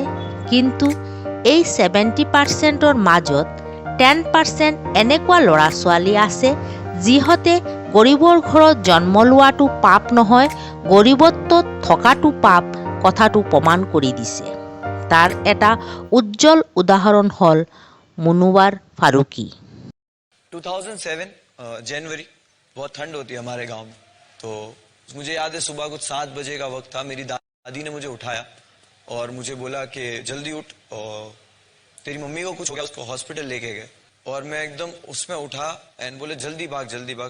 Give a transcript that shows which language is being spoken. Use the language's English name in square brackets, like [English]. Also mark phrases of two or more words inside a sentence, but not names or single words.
[Assamese] কিন্তু এই 70%ৰ মাজত 10% এনেকুৱা ল'ৰা ছোৱালী আছে যিহঁতে গৰীবৰ ঘৰত জন্ম লোৱাটো পাপ নহয়, গৰীবত্বত থকাটো পাপ কথাটো প্ৰমাণ কৰি দিছে। তাৰ এটা উজ্জ্বল উদাহৰণ হ'ল মুনাৱাৰ ফাৰুকী। [Hindi] 2007 जनवरी, बहुत ठंड होती है हमारे गांव में। तो मुझे याद है सुबह कुछ 7 बजे का वक्त था। मेरी दादी ने मुझे उठाया और मुझे बोला कि जल्दी उठ और तेरी मम्मी को कुछ हो गया, उसको हॉस्पिटल लेके गए। और मैं एकदम उसमें उठा एंड बोले जल्दी भाग जल्दी भाग।